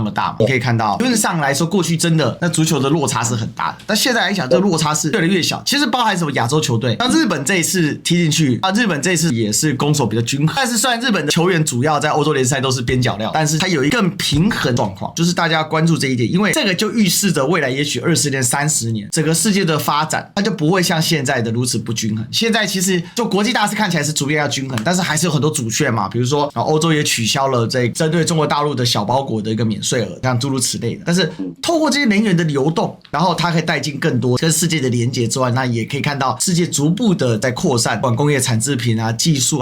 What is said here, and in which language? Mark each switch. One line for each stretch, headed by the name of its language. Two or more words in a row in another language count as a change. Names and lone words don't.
Chinese: 麼大嘛。你可以看到，理論上來說，過去真的那足球的落差是很大的，但現在來講，這個落差是越來越小。其實包含什麼亞洲球隊，像日本這一次踢進去啊，日本這一次也是攻守比較均衡。但是雖然日本的球員主要在歐洲聯賽都是邊角料，但是它有一個更平衡狀況，就是大家要關注這一點，因為這個就預示着未來也許20年、30年，整個世界的發展它就不會像現在的如此不均衡。現在其實就國際大勢看起來是逐漸要均衡，但是還是有很多阻卻嘛，比如說歐洲也取消了這針對中國大陸的小包裹的一個免稅額，像諸如此類的。但是透過這些能源的流動，然後它可以带進更多跟世界的連結之外，那也可以看到世界逐步的在擴散，不管工業產製品啊、技術啊。